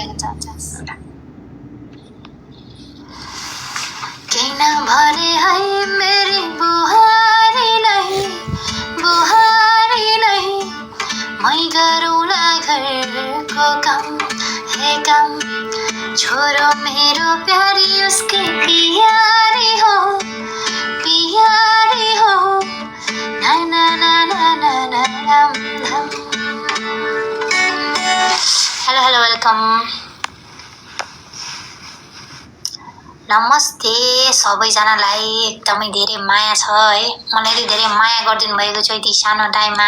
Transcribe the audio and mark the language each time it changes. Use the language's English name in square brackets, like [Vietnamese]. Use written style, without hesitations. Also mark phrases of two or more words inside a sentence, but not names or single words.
[Nepali] किन भने है मेरी बुहारीलाई मै गरौँला घरको काम हे काम। छोरो मेरो प्यारी उसकी प्यारी हो ना ना ना ना ना ना राम राम। [English] Hello welcome [Nepali] नमस्ते सबैजनालाई। एकदमै धेरै माया छ है। मलाई यति धेरै माया गरिदिनु भएको छ यति सानो टाइममा।